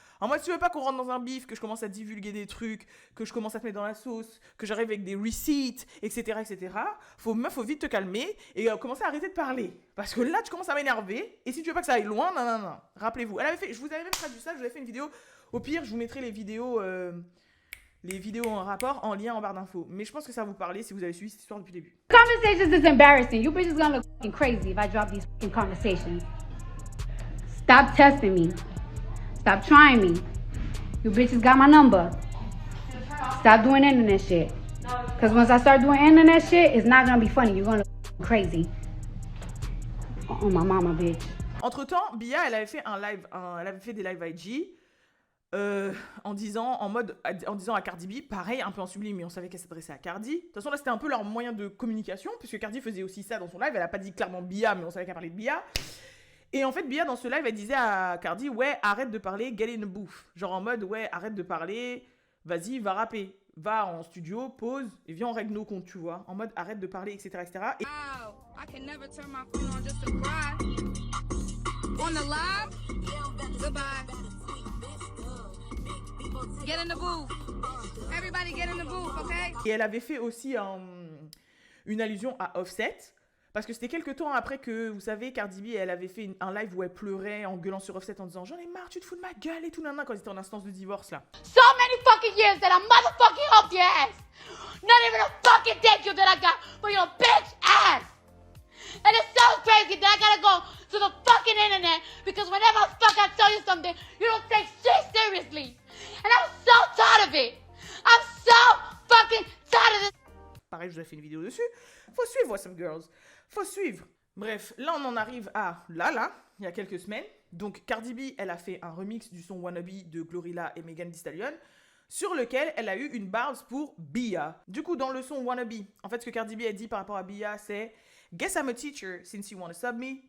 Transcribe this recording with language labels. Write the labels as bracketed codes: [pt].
[fr] En moi, si tu veux pas qu'on rentre dans un bif, que je commence à divulguer des trucs, que je commence à te mettre dans la sauce, que j'arrive avec des receipts, etc., faut vite te calmer et commencer à arrêter de parler. Parce que là, tu commences à m'énerver, et si tu veux pas que ça aille loin, non. Rappelez-vous, je vous avais même traduit ça, je vous avais fait une vidéo. Au pire, je vous mettrai les vidéos en rapport, en lien en barre d'infos. Mais je pense que ça va vous parler si vous avez suivi cette histoire depuis le début. [en] Conversations is embarrassing. You bitches gonna look fucking crazy if I drop these fucking conversations. Stop testing me. Stop trying me. You bitches got my number. Stop doing internet shit. Because once I start doing internet shit, it's not gonna be funny. You're gonna look crazy. Oh, my mama, bitch. [fr] Entre-temps, Bia, elle avait fait des lives IG en disant à Cardi B, pareil, un peu en sublime, mais on savait qu'elle s'adressait à Cardi. De toute façon, là, c'était un peu leur moyen de communication, puisque Cardi faisait aussi ça dans son live. Elle a pas dit clairement Bia, mais on savait qu'elle parlait de Bia. Et en fait, Bia, dans ce live, elle disait à Cardi, ouais, arrête de parler, [en] get in the booth. [fr] Genre en mode, ouais, arrête de parler, vas-y, va rapper. Va en studio, pause, et viens, on règle nos comptes, tu vois. En mode, arrête de parler, etc., etc. Et... [en] Wow, I can never turn my phone on just to cry. On the live, goodbye. Get in the booth. Everybody get in the booth, okay? [fr] Et elle avait fait aussi une allusion à Offset. Parce que c'était quelques temps après que, vous savez, Cardi B, elle avait fait un live où elle pleurait en gueulant sur Offset en disant « J'en ai marre, tu te fous de ma gueule et tout, nanana » quand ils étaient en instance de divorce, là. [en] So many fucking years that I motherfucking helped your ass. Not even a fucking thank you that I got for your bitch ass. And it's so crazy that I gotta go to the fucking internet because whenever the fuck I tell you something, you don't take shit seriously. And I'm so tired of it. I'm so fucking tired of this. [fr] Pareil, je vous ai fait une vidéo dessus. Faut suivre, Awesome Girls. Faut suivre. Bref, là, on en arrive à là, il y a quelques semaines. Donc, Cardi B, elle a fait un remix du son Wannabe de Glorilla et Megan Thee Stallion, sur lequel elle a eu une bars pour Bia. Du coup, dans le son Wannabe, en fait, ce que Cardi B a dit par rapport à Bia, c'est « [en] Guess I'm a teacher since you wanna sub me ».